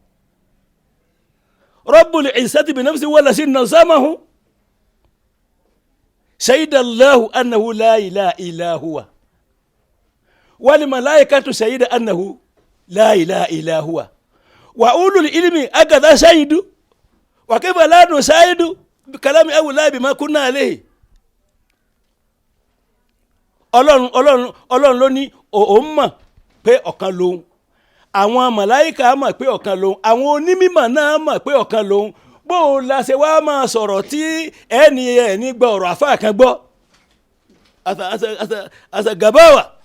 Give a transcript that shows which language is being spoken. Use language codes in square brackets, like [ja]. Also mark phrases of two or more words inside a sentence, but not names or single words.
[ar] رب العزة بنفسه والذي نظمه شهد الله أنه لا إله إلا هو والملائكة شهد أنه لا إله إلا هو وأولو العلم هكذا شهدوا وكيف لا نشهد بكلام الله بما كنا عليه [yo] ọlọ́run ló ní òun mọ̀ pé ọ̀kan lòun àwọn màláíkà mọ̀ pé ọ̀kan lòun àwọn onímọ̀ náà mọ̀ pé ọ̀kan lòun bó o la ṣe wá máa sọ̀rọ̀ tí ẹni gba ọ̀rọ̀ àfáà kan gbọ́ àṣàgàbáwà.